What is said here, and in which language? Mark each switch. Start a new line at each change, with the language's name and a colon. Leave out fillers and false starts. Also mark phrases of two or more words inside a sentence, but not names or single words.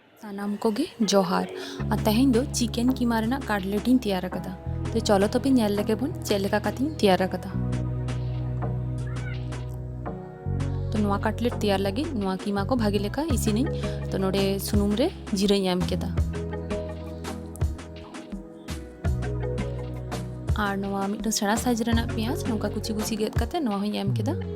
Santali: सानाम कोगे जोहार और तेहें दो चिकेन कीमा रेना काटलेट इन तैयार कदा। तो चलो तो पे नेल लगे बन चेलेका काती तैयार कदा। तो नवा काटलेट तैयार लगे नवा कीमा को भागी लेका इसिनी तो नोडे सुनुम रे जीरा एम केदा और नवा मिटन सेड़ा साइज रेना पेंयाज नोका कुची कुची गेद कते नवा हई एम केदा।